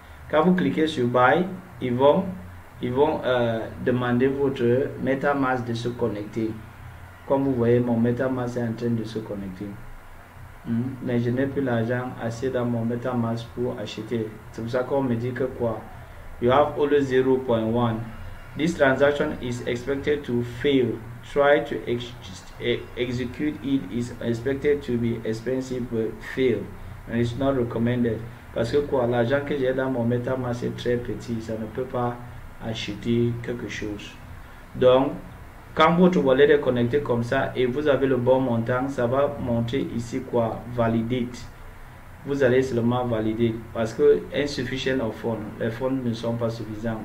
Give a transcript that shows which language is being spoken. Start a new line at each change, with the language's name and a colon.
French: Quand vous cliquez sur Buy, ils vont demander votre MetaMask de se connecter. Comme vous voyez, mon MetaMask est en train de se connecter. Mais je n'ai plus l'argent assez dans mon MetaMask pour acheter. C'est pour ça qu'on me dit que quoi?
English: You have only 0.1. This transaction is expected to fail. Try to execute it is expected to be expensive but fail. And it's not recommended.
French: Parce que quoi? L'argent que j'ai dans mon MetaMask est très petit. Ça ne peut pas acheter quelque chose. Donc, quand votre wallet est connecté comme ça et vous avez le bon montant, ça va montrer ici quoi? Validate. Vous allez seulement valider parce que
English: insufficient of funds,
French: les fonds ne sont pas suffisants.